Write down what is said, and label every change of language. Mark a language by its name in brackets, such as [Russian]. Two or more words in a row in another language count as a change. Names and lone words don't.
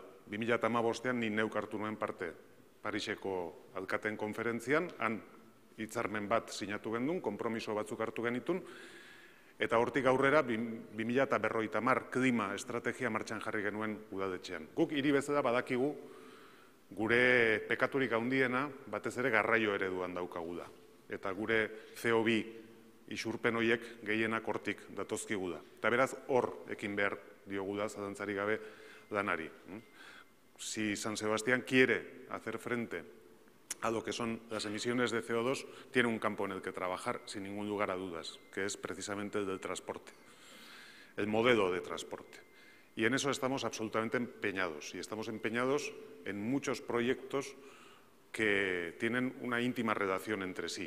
[Basque] 2015an ni neuk hartu nuen parte Pariseko alkateen konferentzian, han hitzarmen bat sinatu gendun, konpromiso batzuk hartu genitun, eta hortik aurrera 2050 klima estrategia martxan jarri genuen udaletxean. Guk hiri bezala badakigu gure pekaturik handiena batez ere garraio ereduan daukagu da. Eta gure CO2 isurpen horiek gehienak hortik datozkigu da. Eta beraz hor ekin behar diogu da, zalantzari gabe lanari. [Spanish] Si San Sebastián quiere hacer frente a lo que son las emisiones de CO2, tiene un campo en el que trabajar sin ningún lugar a dudas, que es precisamente el del transporte, el modelo de transporte. Y en eso estamos absolutamente empeñados, y estamos empeñados en muchos proyectos que tienen una íntima relación entre sí.